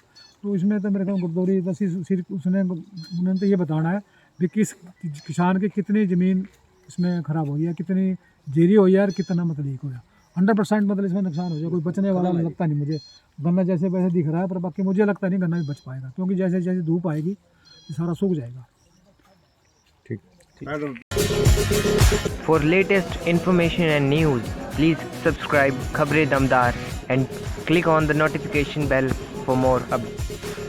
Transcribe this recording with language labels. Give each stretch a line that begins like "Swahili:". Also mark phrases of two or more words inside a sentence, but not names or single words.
Hindi: तो इसमें तो मेरे ख्याल गर्दौरी बस उन्होंने तो ये बताना है कि किस किसान की कितनी ज़मीन इसमें ख़राब हुई है, कितनी जीरी हुई है और कितना मतलब लीक हुआ। 100% मतलब इसमें नुकसान हो जाए, कोई बचने वाला लगता नहीं मुझे। गन्ना जैसे वैसे दिख रहा है, पर बाकी मुझे लगता नहीं गन्ना भी बच पाएगा, क्योंकि जैसे जैसे धूप आएगी ये सारा सूख जाएगा।
English: For latest information and news, please subscribe Khabre Damdar and click on the notification bell for more updates.